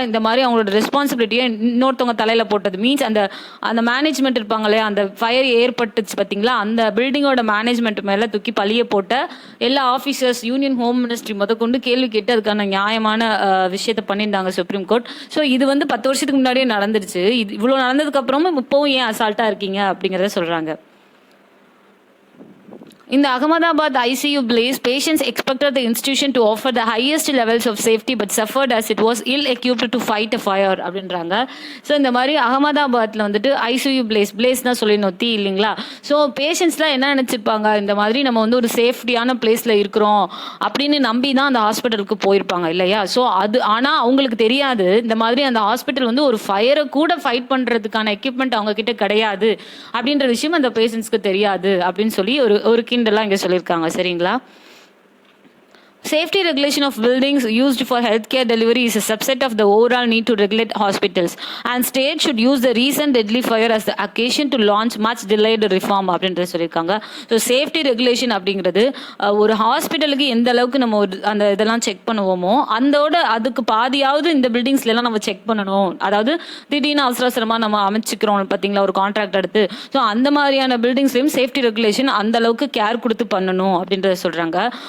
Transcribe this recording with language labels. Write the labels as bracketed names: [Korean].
[Tamil] இந்த மாதிரி அவங்களோட ரெஸ்பான்சிபிலிட்டியை இன்னொருத்தவங்க தலையில் போட்டது மீன்ஸ் அந்த மேனேஜ்மெண்ட் இருப்பாங்களே, அந்த ஃபயர் ஏற்பட்டுச்சு பார்த்தீங்களா, அந்த பில்டிங்கோட மேனேஜ்மெண்ட் மேலே தூக்கி பழிய போட்ட எல்லா ஆஃபீஸர்ஸ் யூனியன் ஹோம் மினிஸ்ட்ரி முதற்கொண்டு கேள்வி கேட்டு அதுக்கான நியாயமான விஷயத்தை பண்ணியிருந்தாங்க சுப்ரீம் கோர்ட். ஸோ இது வந்து 10 வருஷத்துக்கு முன்னாடியே நடந்துருச்சு. இது இவ்வளோ நடந்ததுக்கு அப்புறமும் இப்போவும் ஏன் அசால்ட்டாக இருக்கீங்க அப்படிங்கிறத சொல்கிறாங்க. [English] In the Ahmedabad ICU blaze, patients expected the institution to offer the highest levels of safety but suffered as it was ill-equipped to fight a fire [Tamil] அப்படின்றாங்க. ஸோ இந்த மாதிரி அகமதாபாத்தில் வந்துட்டு ஐசியூ பிளேஸ்னா சொல்லணும் தீ இல்லைங்களா. ஸோ பேஷண்ட்ஸ்லாம் என்ன நினச்சிருப்பாங்க, இந்த மாதிரி நம்ம வந்து ஒரு சேஃப்டியான பிளேஸில் இருக்கிறோம் அப்படின்னு நம்பி தான் அந்த ஹாஸ்பிட்டலுக்கு போயிருப்பாங்க இல்லையா. ஸோ ஆனால் அவங்களுக்கு தெரியாது இந்த மாதிரி அந்த ஹாஸ்பிட்டல் வந்து ஒரு ஃபயரை கூட ஃபைட் பண்ணுறதுக்கான எக்யூப்மெண்ட் அவங்க கிட்ட கிடையாது அப்படின்ற விஷயம் அந்த பேஷண்ட்ஸ்க்கு தெரியாது அப்படின்னு சொல்லி ஒரு கிண்டெல்லாம் இங்கே சொல்லியிருக்காங்க. சரிங்களா, [English] Safety regulation of buildings used for healthcare delivery is a subset of the overall need to regulate hospitals, and states should use the recent deadly fire as the occasion to launch much delayed reform [Tamil] அப்படின்றது சொல்லியிருக்காங்க. So safety regulation அப்படிங்கிறது ஒரு ஹாஸ்பிட்டலுக்கு எந்த அளவுக்கு நம்ம அந்த இதெல்லாம் செக் பண்ணுவோமோ அதுக்கு பாதியாவது இந்த பில்டிங்ஸ்லாம் நம்ம செக் பண்ணணும். அதாவது திடீர்னு அவசரமாக நம்ம அமைச்சிக்கிறோம் பார்த்தீங்களா ஒரு கான்ட்ராக்ட் எடுத்து, ஸோ அந்த மாதிரியான பில்டிங்ஸ்லையும் சேஃப்டி ரெகுலேஷன் அந்த அளவுக்கு கேர் கொடுத்து பண்ணணும் அப்படின்றத சொல்கிறாங்க.